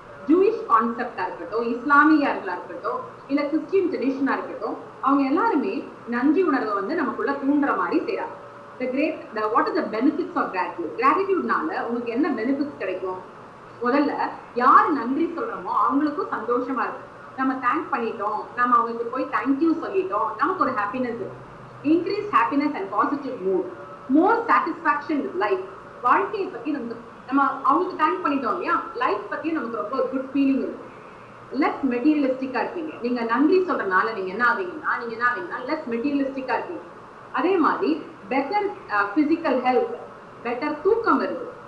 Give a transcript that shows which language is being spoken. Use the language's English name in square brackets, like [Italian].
[Tamil] Jewish கான்செப்டா இருக்கட்டும், இஸ்லாமியர்களா இருக்கட்டும், இல்ல கிறிஸ்டியன் ட்ரெடிஷனா இருக்கட்டும், அவங்க எல்லாருமே நன்றி உணர்வை வந்து நமக்குள்ள தூண்டுற மாதிரி செய்யறாங்க. [English] What is the benefits of gratitude? [Tamil] கிராட்டிடியூட்னால உங்களுக்கு என்ன பெனிஃபிட்ஸ் கிடைக்கும்? முதல்ல யார் நன்றி சொல்றோமோ அவங்களுக்கும் சந்தோஷமா இருக்கு. நம்ம தேங்க் பண்ணிட்டோம், நம்ம அவங்களுக்கு போய் தேங்க்யூ சொல்லிட்டோம், நமக்கு ஒரு ஹாப்பினஸ் இருக்கு. [English] Increase happiness and positive mood, more satisfaction with life. [Tamil] வாழ்க்கையை பத்தி நம்ம அவங்களுக்கு தேங்க் பண்ணிட்டோம் இல்லையா, லைஃப் பத்தி நமக்கு ரொம்ப குட் ஃபீலிங் இருக்கு. லெஸ் மெட்டீரியலிஸ்டிக்கா இருப்பீங்க. நீங்க நன்றி சொல்றதுனால நீங்க என்ன ஆவீங்கன்னா லெஸ் மெட்டீரியலிஸ்டிக்கா இருப்பீங்க. அதே மாதிரி பெட்டர் பிசிக்கல் ஹெல்த், பெட்டர் தூக்கம் வருது.